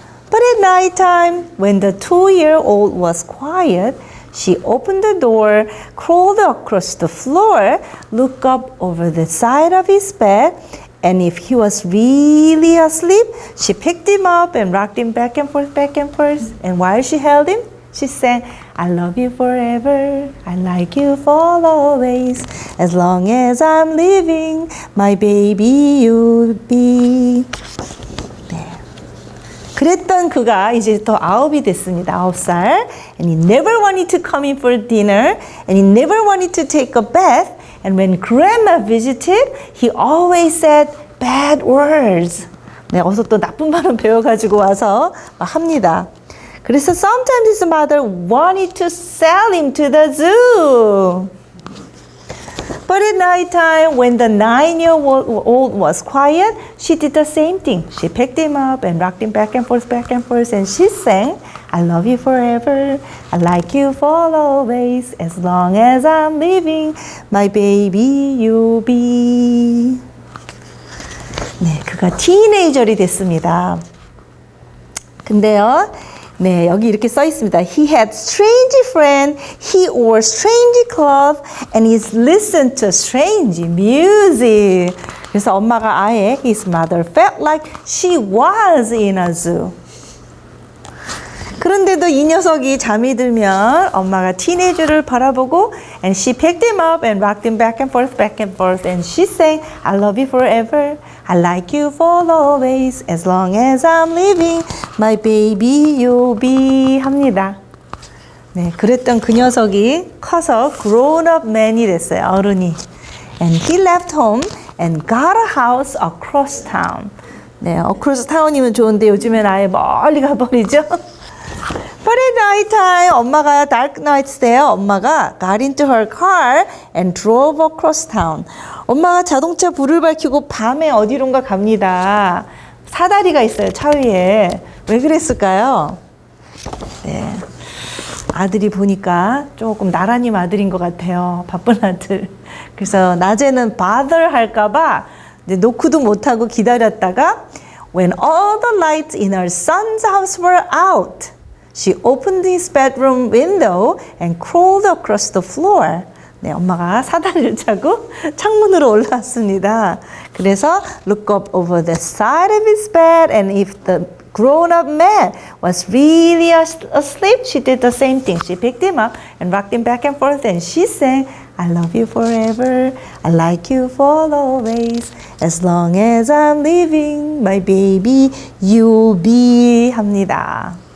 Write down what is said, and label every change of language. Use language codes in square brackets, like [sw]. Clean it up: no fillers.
[en] But at night time, when the 2-year-old was quiet, she opened the door, crawled across the floor, looked up over the side of his bed, and if he was really asleep, she picked him up and rocked him back and forth, back and forth. And while she held him, she sang, I love you forever, I like you for always, as long as I'm living, my baby you'll be. [ko] 그랬던 그가 이제 더 9이 됐습니다. 9살. [en] And he never wanted to come in for dinner. And he never wanted to take a bath. And when grandma visited, he always said bad words. [ko] 네, 어서 또 나쁜 발음 배워가지고 와서 합니다. 그래서 [en] sometimes his mother wanted to sell him to the zoo. But at night time, when the 9-year-old was quiet, she did the same thing. She picked him up and rocked him back and forth, and she sang, I love you forever, I like you for always, as long as I'm living, my baby you'll be. [ko] 네, 그가 티네이저리 됐습니다. 근데요, 네, 여기 이렇게 써 있습니다. [en] He had strange friend, he wore strange clothes, and he listened to strange music. [ko] 그래서 엄마가 아예 [en] his mother felt like she was in a zoo. [ko] 그런데도 이 녀석이 잠이 들면 엄마가 티네이저를 바라보고 [en] and she picked him up and rocked him back and forth and she sang I love you forever, I like you for always, as long as I'm living, my baby you'll be [ko] 합니다. 네, 그랬던 그 녀석이 커서 [en] grown up man [ko] 이 됐어요. 어른이. [en] And he left home and got a house across town. [ko] 네, across town이면 좋은데 요즘엔 아예 멀리 가버리죠. [en] But at night time, [ko] 엄마가 [en] dark nights 때요. 엄마가 got into her car and drove across town. [ko] 엄마가 자동차 불을 밝히고 밤에 어디론가 갑니다. 사다리가 있어요, 차 위에. 왜 그랬을까요? 네. 아들이 보니까 조금 나라님 아들인 것 같아요. 바쁜 아들. 그래서 낮에는 bother 할까봐 노크도 못하고 기다렸다가 [en] when all the lights in her son's house were out, she opened his bedroom window and crawled across the floor. [ko] 네, 엄마가 사다리를 차고 창문으로 올라왔습니다. 그래서 [en] look up over the side of his bed and if the grown-up man was really asleep, she did the same thing. She picked him up and rocked him back and forth and she sang, I love you forever, I like you for always, as long as I'm living, my baby, you'll be [ko] 합니다.